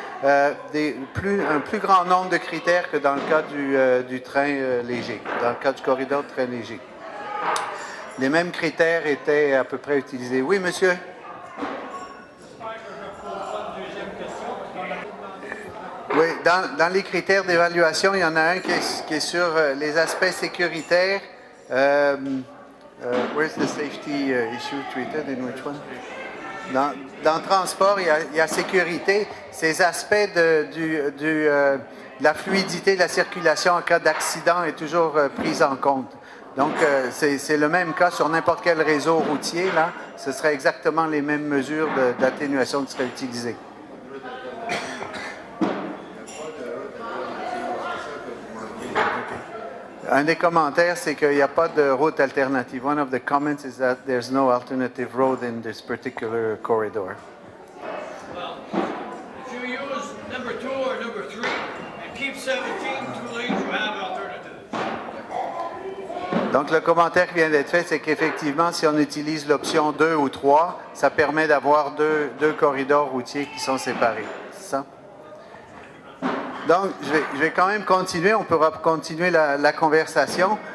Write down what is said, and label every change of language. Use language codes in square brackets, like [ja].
[fr] Un plus grand nombre de critères que dans le cas du train léger, dans le cas du corridor de train léger. Les mêmes critères étaient à peu près utilisés. Oui, monsieur? Oui, dans les critères d'évaluation, il y en a un qui est sur les aspects sécuritaires. [en] Where's the safety issue treated in which one? [fr] Dans le transport, il y a sécurité. Ces aspects de la fluidité de la circulation en cas d'accident est toujours pris en compte. Donc, c'est le même cas sur n'importe quel réseau routier. Là, ce serait exactement les mêmes mesures d'atténuation qui seraient utilisées. Un des commentaires, c'est qu'il n'y a pas de route alternative. [en] One of the comments is that there's no alternative road in this particular corridor. Well, if you use number 2 or number 3 and keep 17 2 lanes, you have alternatives. [fr] Donc, le commentaire qui vient d'être fait, c'est qu'effectivement, si on utilise l'option 2 ou 3, ça permet d'avoir deux corridors routiers qui sont séparés. C'est ça? Donc, je vais quand même continuer. On pourra continuer la conversation.